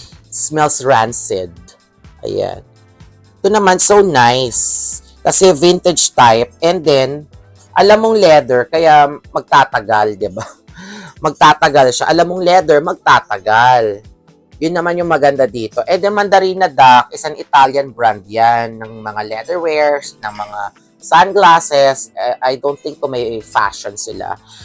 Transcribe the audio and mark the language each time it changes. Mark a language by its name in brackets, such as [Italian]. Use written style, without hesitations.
[English] Smells rancid. [Filipino] Ayan. Ito naman, [English] so nice. [Filipino] Kasi vintage type. And then, alam mong leather, kaya magtatagal, diba? Magtatagal siya. Alam mong leather, magtatagal. Yun naman yung maganda dito. [English] And the Mandarina Duck is an Italian brand yan. [Filipino] Ng mga leatherwares, ng mga sunglasses. [English] I don't think [Filipino] ko may fashion sila.